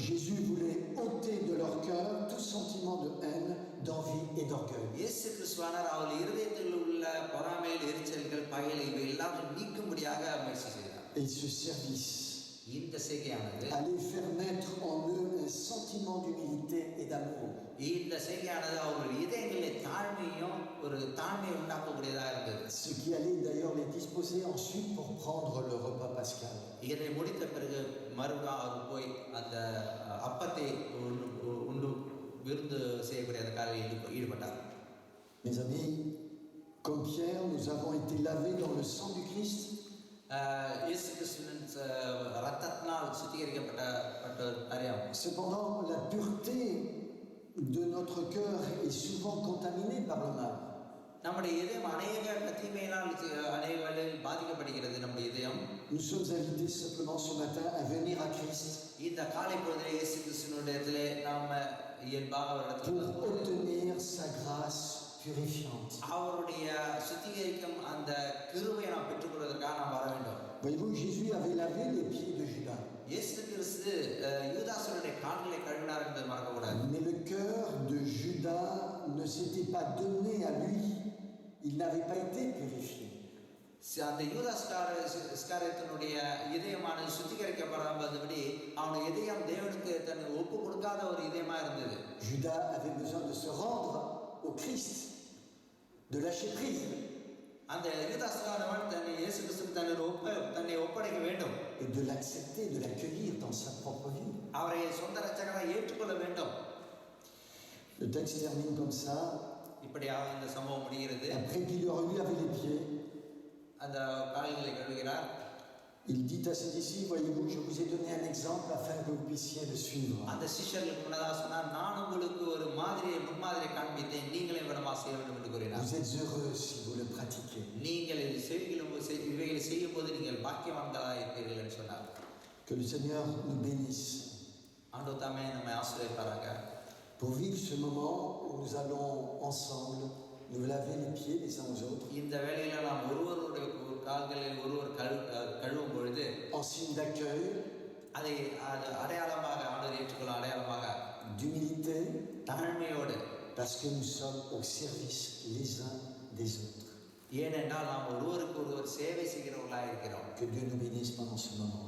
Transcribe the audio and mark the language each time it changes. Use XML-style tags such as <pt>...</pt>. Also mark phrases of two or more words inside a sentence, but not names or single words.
<fr>Jésus voulait ôter de leur cœur tout sentiment de haine, d'envie et d'orgueil.</fr> <ta>இயேசு கிறிஸ்துவானவர் அவர்கள் இருதயத்தில் உள்ள பொறாமைகள், எரிச்சல்கள், பகைகள் இவை எல்லாத்தையும் நீக்கும்படியாக முயற்சி செய்தார்.</ta> <fr>Et ce service</fr> <ta>இந்த செய்கையானது</ta> <fr>allait faire naître en eux un sentiment d'humilité et d'amour.</fr> <ta>இந்த செய்கையானது அவர்கள் இதயங்களில் தாழ்மையும் ஒரு தாழ்மையை உண்டாக்கக்கூடியதாக இருந்தது.</ta> <fr>Ce qui allait d'ailleurs les disposer ensuite pour prendre le repas pascal.</fr> <ta>இதை முடித்த பிறகு மறுபடியும் அவர் போய் அந்த அப்பத்தை உண்டு விருந்து செய்யக்கூடிய அந்த காலையில் ஈடுபட்டார்.</ta> <fr>Mes amis, comme Pierre, nous avons été lavés dans le sang du Christ.</fr> <ta>இயேசு கிறிஸ்துவின் இரத்தத்தினால் சுத்திகரிக்கப்பட்ட அறியாம்.</ta> <fr>Cependant, la pureté de notre cœur est souvent contaminée par le mal.</fr> <ta>நம்முடைய இதயம் அநேக தீமையினால் அநேக வேளையில் பாதிக்கப்படுகிறது. நம்முடைய இதயம்.</ta> <fr>Nous sommes invités simplement ce matin à venir à Christ</fr> <ta>இந்த காலை பொழுதிலே இயேசு கிறிஸ்துவினுடையதிலே நாம இயல்பாக</ta> <fr>pour obtenir sa grâce purifiante.</fr> <ta>அவருடைய சுத்திகரிக்கும் அந்த கிருபையை நாம் பெற்றுக்கொள்வதற்காக நாம் வர வேண்டும்.</ta> <fr>Voyez-vous, Jésus avait lavé les pieds de Judas.</fr> <ta>இயேசு கிறிஸ்து யூதாசுடைய கால்களை கழுவினார் என்பதை மறக்கக்கூடாது.</ta> <fr>Mais le cœur de Judas ne s'était pas donné à lui. Il n'avait pas été purifié.</fr> <ta>அந்த யூதாஸ்காரியத்தினுடைய இதயமானது சுத்திகரிக்கப்படாதபடி அவனுடைய இதயம் தேவனுக்கு தன்னை ஒப்பு கொடுக்காத ஒரு இதயமா இருந்தது.</ta> <fr>Judas avait besoin de se rendre au Christ, de lâcher prise.</fr> <ta>அந்த யூதாஸ்காரவன் தன்னை இயேசு கிறிஸ்துவுக்கு தன்னை ஒப்படைக்க வேண்டும்.</ta> <fr>Et de l'accepter, de l'accueillir dans sa propre vie.</fr> <ta>அவரை சொந்த இரட்சகராக ஏற்றுக்கொள்ள வேண்டும்.</ta> <fr>Le texte termine comme ça.</fr> <ta>இப்படியாக இந்த சம்பவம் முடிகிறது.</ta> <fr>Après qu'il leur eut lavé les pieds,</fr> <ta>அந்த கால்களை கழுவுகிறார்.</ta> <fr>il dit à ses disciples, voyez-vous, je vous ai donné un exemple afin que vous puissiez le suivre.</fr> <ta>அந்த சிஷ்யர்களுக்கு முன்னதாக சொன்னார், நான் உங்களுக்கு ஒரு முன்மாதிரியை காண்பித்தேன், நீங்களே விடமா செய்ய வேண்டும் என்று கூறினார்.</ta> <fr>Vous êtes heureux si vous le pratiquez.</fr> <ta>நீங்கள் இவைகளை செய்யும் போது நீங்கள் பாக்கியவான்களாக இருப்பீர்கள் என்று சொன்னார்.</ta> <fr>Que le Seigneur nous bénisse.</fr> <ta>ஆண்டவர் தாமே நம்மை ஆசீர்வதிப்பாராக.</ta> <fr>Pour vivre ce moment où nous allons ensemble nous laver les pieds les uns aux autres.</fr> <ta>இந்த வேளையில நாம் ஒருவருடைய கால்களில் ஒருவர் கழுவும் பொழுது</ta> <fr>en signe d'accueil,</fr> <ta>அதை அடையாளமாக ஆண்டவர் ஏற்றுக்கொள்ள அடையாளமாக</ta> <fr>d'humilité,</fr> <ta>தாழ்மையோடு,</ta> <fr>parce que nous sommes au service les uns des autres.</fr> <ta>ஏனென்றால் நாம் ஒருவருக்கு ஒருவர் சேவை செய்கிறவர்களாக இருக்கிறோம்.</ta> <fr>Que Dieu nous bénisse pendant ce</fr>